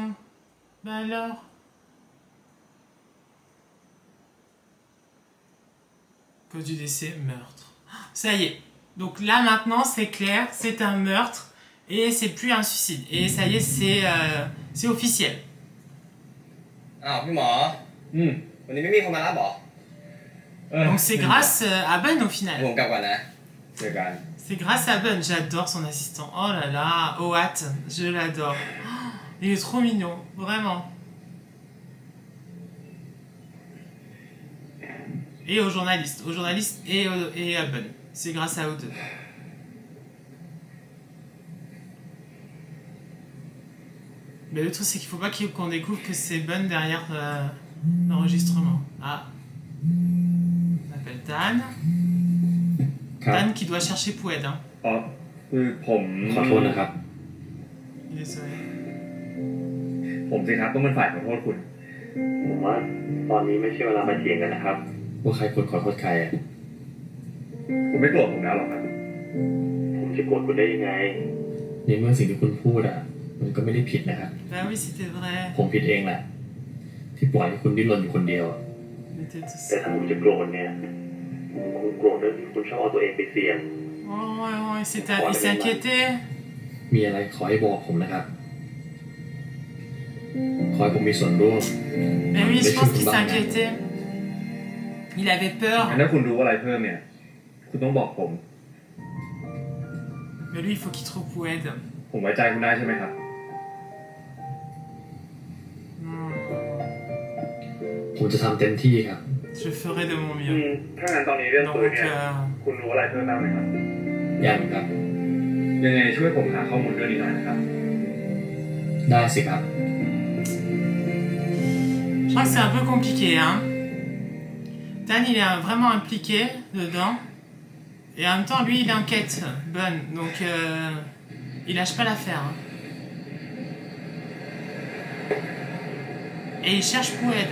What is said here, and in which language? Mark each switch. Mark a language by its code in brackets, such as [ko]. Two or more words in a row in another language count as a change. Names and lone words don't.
[fr] Ben alors? Cause du décès, meurtre. Ça y est. Donc là maintenant c'est clair, c'est un meurtre. Et c'est plus un suicide. Et ça y est, c'est officiel. [th] อ้าวพี่หมอวันนี้ไม่มีคนมารับหรอ [fr] Donc c'est grâce à Ben au final. [th] ผมกลับก่อนนะเจอกัน [fr] C'est grâce à Ben. J'adore son assistant. Oh là là, Oat, je l'adore. Oh, il est trop mignon, vraiment. Et aux journalistes et à Ben. C'est grâce à eux deux. Mais le truc, c'est qu'il faut pas qu'on découvre que c'est Ben derrière l'enregistrement. Ah. On appelle Tan. Tan qui doit chercher Poued. Hein. [th] อ๋อคือผม ขอโทษนะครับ [fr] Désolé. [th] ผมสิครับต้องเป็นฝ่ายขอโทษคุณ ผมว่าตอนนี้ไม่ใช่เวลามาเถียงกันนะครับว่าใครควรขอโทษใครอ่ะ คุณไม่โกรธผมแล้วหรอกครับ ผมจะโกรธคุณได้ยังไงในเมื่อสิ่งที่คุณพูดอ่ะมันก็ไม่ได้ผิดนะครับ [fr] Bah oui, c'était vrai. [th] ผมผิดเองแหละที่ปล่อยให้คุณดิ้นรนอยู่คนเดียว [fr] Il était tout [th] แต่ [fr] seul. [th] ถ้าผมจะโกรธเนี่ยผมคงโกรธเรื่องที่คุณชอบเอาตัวเองไปเสี่ยง [fr] Oh, il s'est inquiété. [th] มีอะไรขอให้บอกผมนะครับขอให้ผมมีส่วนร่วม [fr] Mais oui, je pense qu'il s'est inquiété. Il avait peur. [th] งั้นถ้าคุณรู้อะไรเพิ่มเนี่ย คุณต้องบอกผม [fr] Mais lui, il faut qu'il trouve Poued. [th] ผมไว้ใจคุณได้ใช่ไหมครับ ผมจะทำเต็มที่ครับ [fr] Je ferai de mon mieux. [th] ถ้างั้นตอนนี้เรื่องปืน [fr] Donc, [th] เนี่ย คุณรู้อะไรเพิ่มบ้างไหมครับ ยังครับ ยังไงช่วยผมหาข้อมูลเรื่องนี้หน่อยนะครับ ได้สิครับ [fr] je crois que c'est un peu compliqué. Hein. Dan, il est vraiment impliqué dedans. Et en même temps, lui, il enquête. Ben. Donc, il lâche pas l'affaire. Hein. Et il cherche Poued.